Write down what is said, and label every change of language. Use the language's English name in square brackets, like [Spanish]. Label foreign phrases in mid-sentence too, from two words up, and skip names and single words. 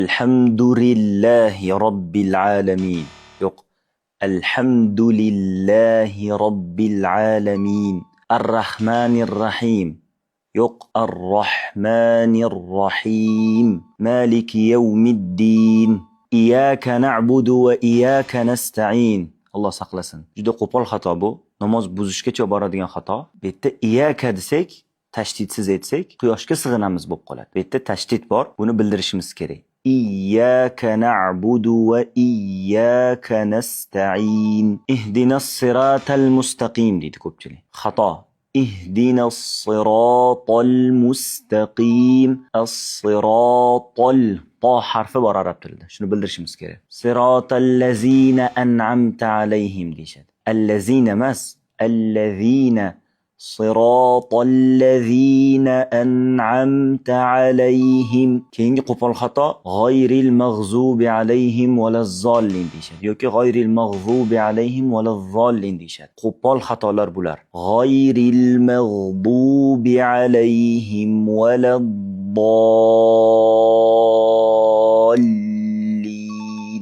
[Arabic] الحمد لله رب العالمين. [Uzbek] Yo'q. [Arabic] الحمد لله رب العالمين. الرحمن الرحيم. Yo'q. الرحمن الرحيم. مالك يوم الدين. إياك نعبد وإياك نستعين. [Uzbek] Alloh saqlasin. Juda qo'pol xato bu. Namoz buzishgacha boradigan xato. Bu yerda iyyaka desak, tashdidsiz aytsak, quyoshga sig'inamiz bo'lib qoladi. Bu yerda tashdid bor. Buni bildirishimiz kerak. [Arabic] إياك نعبد وإياك نستعين. اهدنا الصراط المستقيم [Uzbek] deydi ko'pchilik. [Arabic] Xato. اهدنا الصراط المستقيم. [Uzbek] As-siratal to harfi bor arab tilida. Shuni bildirishimiz kerak. [Arabic] صراط الذين أنعمت عليهم deyshadi. [Uzbek] Allazina emas, allazina. [Arabic] صراط الذين أنعمت عليهم. [Uzbek] Keyingi qo'pol xato [Arabic] غير المغضوب عليهم ولا الضالين [Uzbek] deyshadi yoki [Arabic] غير المغضوب عليهم ولا الضالين [Uzbek] deyshadi. Qo'pol xatolar bular. [Arabic] غير المغضوب عليهم ولا الضالين.